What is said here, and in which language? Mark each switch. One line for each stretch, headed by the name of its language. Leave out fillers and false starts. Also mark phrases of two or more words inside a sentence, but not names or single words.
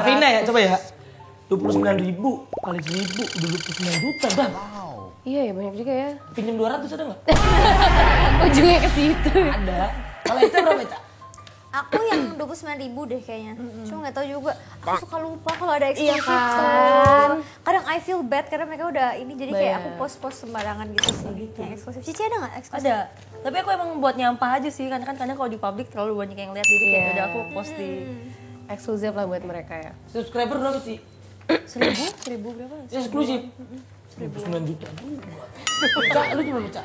Indonesian: Davina ya, coba ya. 29.000 kali 1.000 udah 29 juta dah. Iya ya banyak juga ya. Pinjam 200 ada nggak? Ujungnya ke situ. Ada. Kalau Eca berapa Eca? Aku yang 29.000 deh kayaknya. Cuma nggak tahu juga. Aku suka lupa kalau ada eksklusif Iya kan? tuh. Kadang
English: I feel bad
Indonesian: karena mereka udah ini jadi kayak Bener. aku post-post sembarangan gitu sih. Yang eksklusif. Cici ada nggak eksklusif? Ada. Tapi aku emang buat nyampah aja sih, karena kan kadang kalau di publik terlalu banyak yang lihat, jadi kayak Iya. udah aku post di Eksklusif lah buat mereka ya. Subscriber berapa sih? 1.000 berapa? Eksklusif. 9 juta juga. Eca, lu gimana Eca?